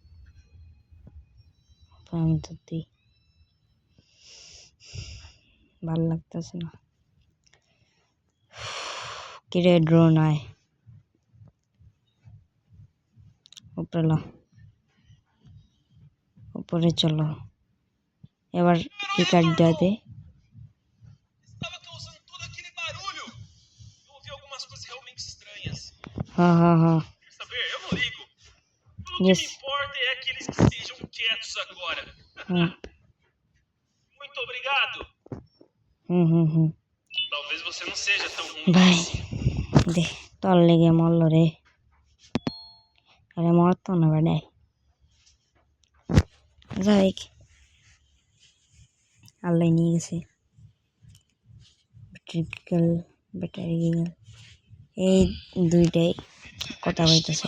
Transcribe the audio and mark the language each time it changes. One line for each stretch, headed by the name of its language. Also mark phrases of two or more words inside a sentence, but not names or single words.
Bangla: আমি তো দিই, ভাল লাগতেছে না। কিরে ড্রোন আয় উপরে, উপরে চলো, এবার কি কার্ড দে।
Portuguese: Estava causando todo aquele barulho. Eu ouvi algumas coisas realmente estranhas.
Bangla: হ্যাঁ হ্যাঁ হ্যাঁ,
Portuguese: Quer saber? Eu não ligo. Tudo que
English: Yes.
Portuguese: me importa é aqueles que sejam quietos agora. হুম Muito obrigado. হুম। Talvez você não seja tão ruim
Bangla: ভাই
Portuguese: assim.
Bangla: দে, তোর লেগে মরল রে, আরে মরতো না বেড়াই। যাই আল্লাহ নিয়ে গেছে ব্যাটারি গিগল, এই দুইটাই কথা কইতেছে।